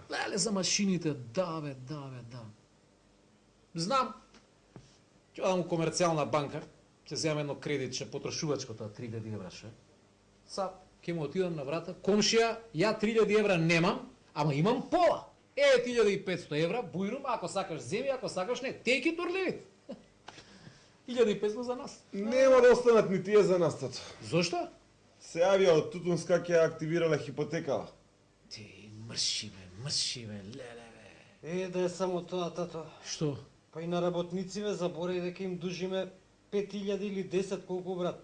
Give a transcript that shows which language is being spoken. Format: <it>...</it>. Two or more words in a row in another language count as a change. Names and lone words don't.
<mk>Леле за машините, да. Знам. Ќе дам у комерцијална банка, ќе земам едно кредитче, потрошувачко тоа 3000 евра ше. Са, ќе му отидам на врата, комшија, ја 3000 евра немам, ама имам пола. 1500 евра, бујрум, ако сакаш земи, ако сакаш не.</mk> <en>Take it or leave it. 1500</en> <mk>за нас. Нема да останат ни тие за нас, тато. Зошто? Се јавија од Тутунска ќе активирала хипотекала. Ти мрши бе, леле бе. Да е само тоа, тато. Што? Па и на работнициве заборај дека им дужиме 5000 или 10 колку, брат.</mk>